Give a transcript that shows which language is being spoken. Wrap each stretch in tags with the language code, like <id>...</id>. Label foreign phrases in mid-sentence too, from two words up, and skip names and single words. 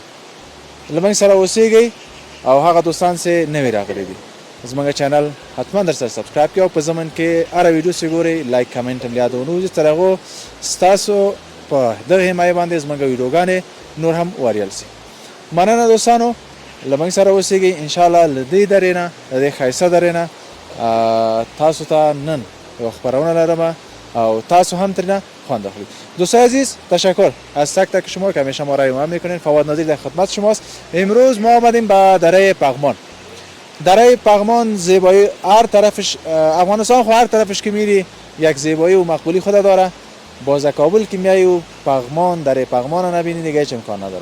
<ps>له موږ سره اوسېږئ او هغه دوستان چې نوي راغلي دي زموږ چینل حتما در سره سبسکرایب کړئ او په ضمن کې هره ویډیو چې ګورئ</ps> <en>like comment</en> <ps>هم یادونه وځي تر هغو ستاسو په دغه حمایه باندې زموږ ویډیوګانې نور هم وریل سي. مننه دوستانو، له موږ سره اوسېږئ. انشاءالله له دې درې نه د دې ښایسته درې نه تاسو ته نن یو خپرونه لرم او تاسو هم ترینه خوند اخلید.</ps> <fa>دوستای عزیز تشکر از تک تک شما که همیشه ما را حمایت میکنین. فواد نادری در خدمت شماست. امروز ما آمدیم به دره پغمان. دره پغمان زیبایی هر طرفش، افغانستان خو هر طرفش که میری یک زیبایی و مقبولی خود داره. باز کابل که میای و پغمان، دره پغمان رو نبینی دیگه هیچ امکان نداره.</fa>